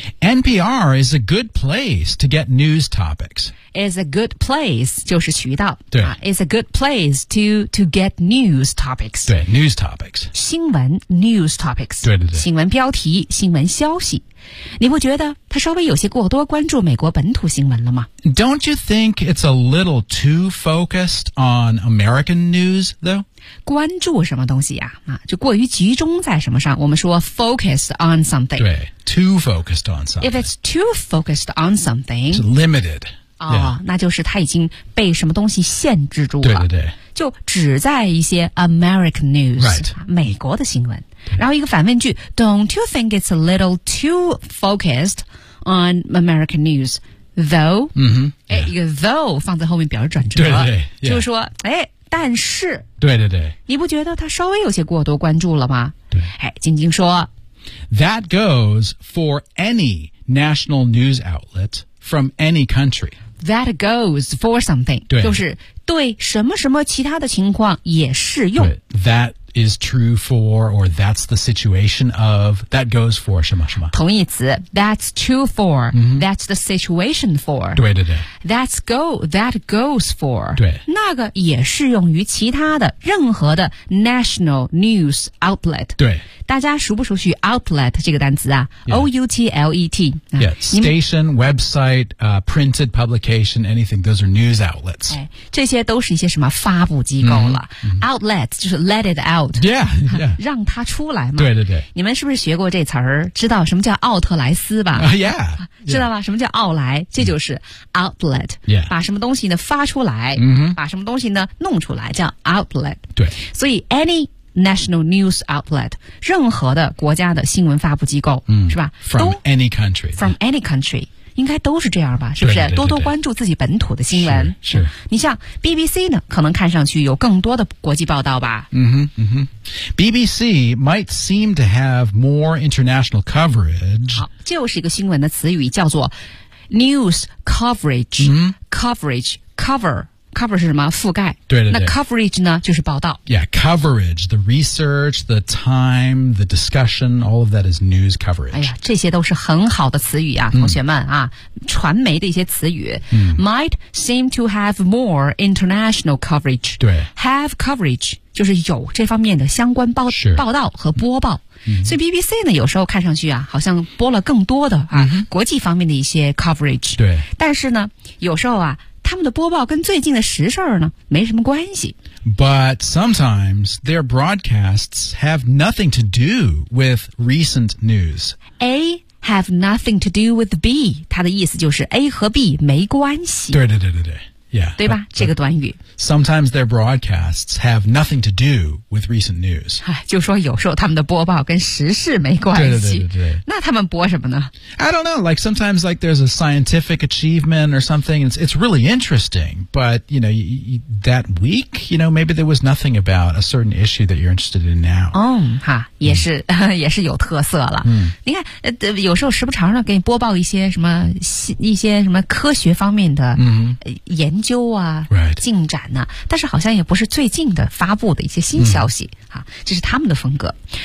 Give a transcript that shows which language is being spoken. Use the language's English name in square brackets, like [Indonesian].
[English] NPR is a good place to get news topics is a good place [Chinese] 就是渠道对、 [English] is a good place to get news topics [Chinese] 对 [English] news topics [Chinese] 新闻 [English] news topics [Chinese] 对对对新闻标题新闻消息你会觉得他稍微有些过多关注美国本土新闻了吗 [English] Don't you think it's a little too focused on American news, though? [Chinese] 关注什么东西呀、就过于集中在什么上我们说 [English] focused on something [Chinese] 对 [English] too focused on something If it's too focused on something It's limited、yeah. [Chinese] 那就是他已经被什么东西限制住了对对对就只在一些 [English] American news、 right. [Chinese] 美国的新闻然后一个反问句 [English] Don't you think it's a little too focused on American news though、 yeah. [Chinese] 一个 though 放在后面表示转折对对对、yeah. 就是说但是对对对你不觉得他稍微有些过多关注了吗对晶晶说 [English] That goes for any national news outlet from any country That goes for something [Chinese] 对就是对什么什么其他的情况也适用 [English] Thatis true for, or that's the situation of, that goes for [Chinese] 什么什么。同义词 [English] that's true for,、that's the situation for. [Chinese] 对对对。 [English] That's go, that goes for. [Chinese] 对。那个也适用于其他的任何的 [English] national news outlet. [Chinese] 对。大家熟不熟悉 outlet 这个单词啊、O-U-T-L-E-T. [English] Yeah, station, website,、printed publication, anything, those are news outlets.、 [Chinese] 这些都是一些什么发布机构了。 [English] Outlet, [Chinese] 就是 [English] let it out. Yeah, yeah. [Chinese] 让它出来嘛。对对对。你们是不是学过这词儿知道什么叫奥特莱斯吧、 [English] yeah, [Chinese] 知道吧、什么叫奥莱这就是 outlet.、把什么东西呢发出来、把什么东西呢弄出来叫 outlet. 对。所以 [English] any,National news outlet, [Chinese] 任何的国家的新闻发布机构、是吧 [English] from any country, from any country, [Chinese] 应该都是这样吧是不是对对对对多多关注自己本土的新闻是。是你像 BBC 呢可能看上去有更多的国际报道吧。 [English] BBC might seem to have more international coverage. [Chinese] 好就是一个新闻的词语叫做 [English] news coverage,、 [Chinese] coverage, cover. cover 是什么？覆盖。对对对。那 coverage 呢？就是报道。 [English] Yeah, coverage, the research, the time, the discussion, all of that is news coverage. [Chinese] 哎呀，这些都是很好的词语啊，同学们啊，传媒的一些词语。 [English] Might seem to have more international coverage. [Chinese] 对。 [English] Have coverage. [Chinese] 就是有这方面的相关报道和播报，所以 BBC 呢有时候看上去啊好像播了更多的啊国际方面的一些 coverage，对，但是呢有时候啊他们的播报跟最近的时事呢没什么关系。 [English] But sometimes their broadcasts have nothing to do with recent news. A have nothing to do with B， [Chinese] 它的意思就是 A 和 B 没关系。对对对对对。Yeah, 对吧 but, 这个短语 [English] Sometimes their broadcasts have nothing to do with recent news. [Chinese] 就说有时候他们的播报跟时事没关系。对对对对对。那他们播什么呢？ [English] I don't know. Like sometimes like there's a scientific achievement or something. It's really interesting. But, you know, that week, you know, maybe there was nothing about a certain issue that you're interested in now. [Chinese] 哈也是也是有特色了。你看有时候时不常的给你播报一些什么科学方面的研究啊、 [English] right. [Chinese] 进展啊，但是好像也不是最近的发布的一些新消息、这是他们的风格。